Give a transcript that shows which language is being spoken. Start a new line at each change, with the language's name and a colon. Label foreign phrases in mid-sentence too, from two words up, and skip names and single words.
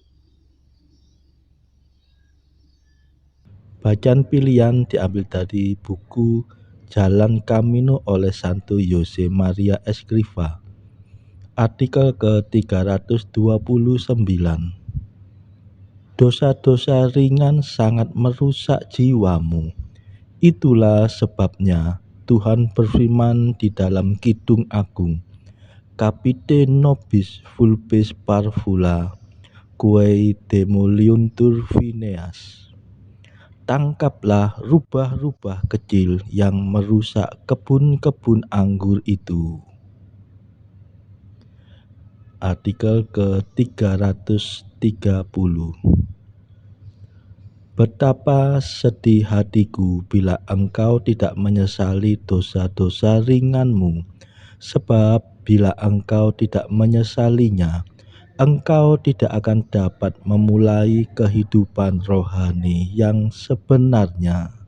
Indonesian: Bacaan pilihan diambil dari buku Jalan Camino oleh Santo Jose Maria Escrivá. Artikel ke-329. Dosa-dosa ringan sangat merusak jiwamu. Itulah sebabnya Tuhan berfirman di dalam Kidung Agung,
Latin: Capite nobis vulpes parvula, quae demoliuntur vineas.
Indonesian: Tangkaplah rubah-rubah kecil yang merusak kebun-kebun anggur itu. Artikel ke-330. Betapa sedih hatiku bila engkau tidak menyesali dosa-dosa ringanmu, sebab bila engkau tidak menyesalinya, engkau tidak akan dapat memulai kehidupan rohani yang sebenarnya.